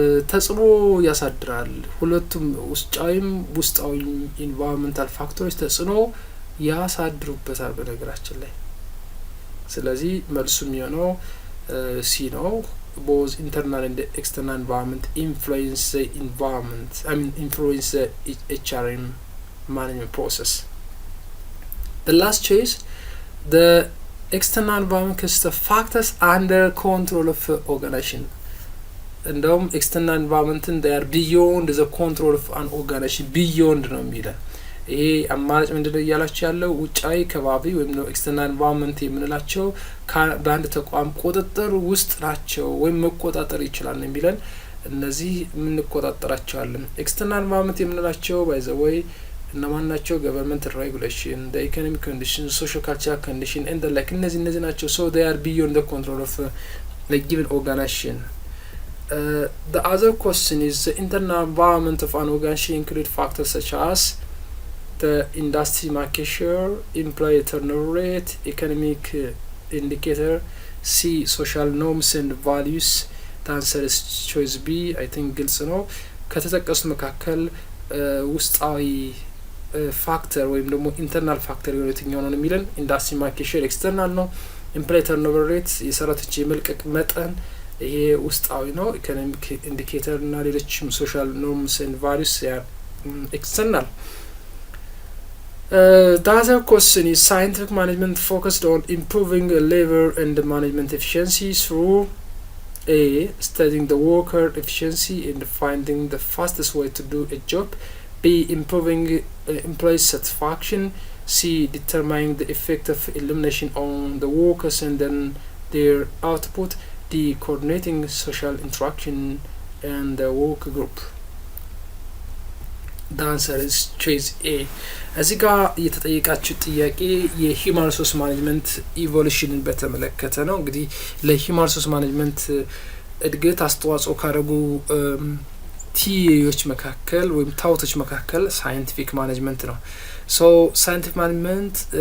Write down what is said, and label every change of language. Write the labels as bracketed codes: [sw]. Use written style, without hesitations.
[am] ተጽዕኖ ያሳድራል። ሁለቱም ውጫዊም ውስጣዊም ኢንቫይሮንመንታል ፋክተሮች ተጽዕኖ ያሳድሩበታል በነገራችን ላይ። ስለዚህ መልሱ የሚሆነው ሲ ነው። [en] both internal and external environment influence the environment, influence the HRM management process. The last choice, the external environment consists of factors under control of organization. [am] እንደውም [en] external environment they are beyond the control of an organization. [am] beyond ነው የሚለው። ይሄ አማራጭ ምንድነው እያላችሁ ያለው ውጫዊ ከባቢ ወይም ነው ኤክስተርናል ኢንቫይሮንመንት የምንላቸው በአንድ ተቋም ቁጥጥር ውስጥ ናቸው ወይም መቆጣጠር ይችላል ነው የሚለን። እነዚህ የምንቆጣጠራቸዋለን። ኤክስተርናል ኢንቫይሮንመንት የምንላቸው ባይ ዘ ወይ እነማን ናቸው? [en] ገቨርንመንት ሬጉሌሽን፣ the economic condition, social cultural condition and the like [am] እነዚህ ናቸው። [en] so they are beyond the control of a given organization. The other question is the internal environment of an organization include factors such as the industry market share, employee turnover rate, economic indicator. C. social norms and values. The answer is choice B. I think [am] ግልጽ ነው። ከተጠቀሱት መካከል ውስጣዊ ፋክተር ወይም ደግሞ ኢንተርናል ፋክተር የሆነ የትኛው ነው የሚለን ኢንዱስትሪ ማርኬት ሼር ኤክስተርናል ነው። ኤምፕሎይ ተርኖቨር ሬት የሰራተኞች የመልቀቅ መጠን ይሄ ውስጣዊ ነው። ኢኮኖሚክ ኢንዲኬተር እና ሌሎችም ሶሻል ኖርምስ ኤንድ ቫሉስ ኤክስተርናል። [en] The other question is scientific management focused on improving labor and management efficiency through [am] A. [en] studying the worker efficiency and finding the fastest way to do a job. B. improving employee satisfaction. C. determining the effect of elimination on the workers and then their output. D. coordinating social interaction and the work group. The answer is choice A. [am] እዚህ ጋር የተጠየቃችሁ ጥያቄ የሂውማን ሪሶርስ ማኔጅመንት ኢቮሉሽንን በተመለከተ ነው። እንግዲህ ለሂውማን ሪሶርስ ማኔጅመንት እድገት አስተዋጽኦ ካደረጉ ቲዎች መካከል ወይም ታውቶች መካከል ሳይንቲፊክ ማኔጅመንት ነው። ሶ ሳይንቲፊክ ማኔጅመንት